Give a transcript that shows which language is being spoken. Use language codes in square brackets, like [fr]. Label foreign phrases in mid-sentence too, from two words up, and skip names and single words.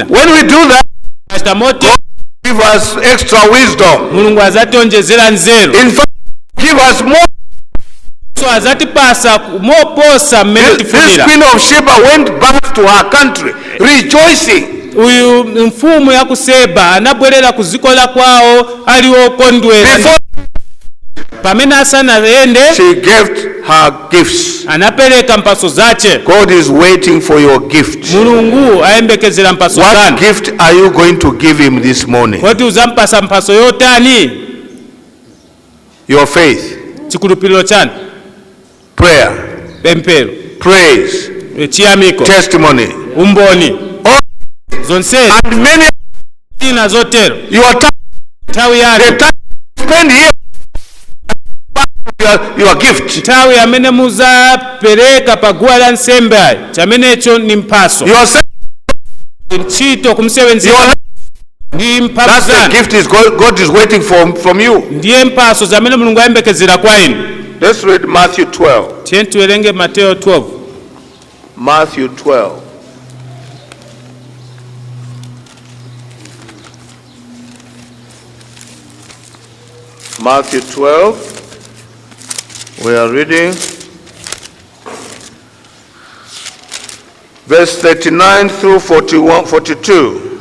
[en] When we do that, God give us extra wisdom. [ny] Mulungu azatonjezera nzeru. [en] In fact, give us more. [ny] So azatipasa moposa mmene tifunira. [en] This queen of Sheba went back to her country rejoicing. [ny] Uyu mfumu ya kuseba anabwerera kuzikola kwao aliwokondwera. Pamene asanaende, [en] she gave her gifts. [ny] Anapereka mpaso zache. [en] God is waiting for your gift. [ny] Mulungu ayembekezera mpaso zanu. [en] What gift are you going to give him this morning? [ny] Kodi uzampasa mpaso yotani? [en] Your faith. [ny] Chikulupiriro chanu. [en] Prayer. [ny] Pempero. [en] Praise. [ny] Chiyamiko. [en] Testimony. [ny] Umboni. [en] All [ny] zonse. [en] And many [ny] ina zotero. [en] Your time. [ny] Tawi yanu. [en] The time spend here. Your gift. [ny] Tawi amene muza pereka paguwa la nsembe chamene echo ni mpaso. Nchito kumsewenzira. [en] That's the gift God is waiting for from you. [ny] Ndiye mpaso zamene Mulungu ayembekezera kwa inu. [en] Let's read Matthew 12. [ny] Tieni tuelenge Mateo 12. [en] Matthew 12. Matthew 12. We are reading verse 39 through 42.